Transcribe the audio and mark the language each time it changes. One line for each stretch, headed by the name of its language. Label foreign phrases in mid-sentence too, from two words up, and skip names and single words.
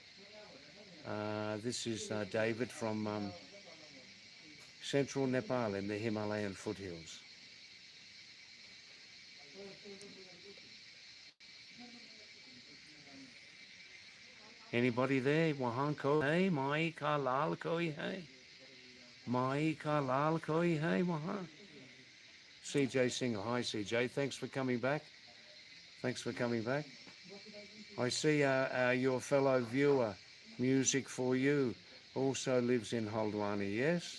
English: This is David from central Nepal in the Himalayan foothills. Anybody there?
Nepali: Wahanko?
Hindi: Hey, माई का लाल कोई है? माई का लाल कोई है वहाँ?
English: CJ Singer. Hi, CJ. Thanks for coming back. Thanks for coming back. I see your fellow viewer, Music for You, also lives in Haldwani, yes?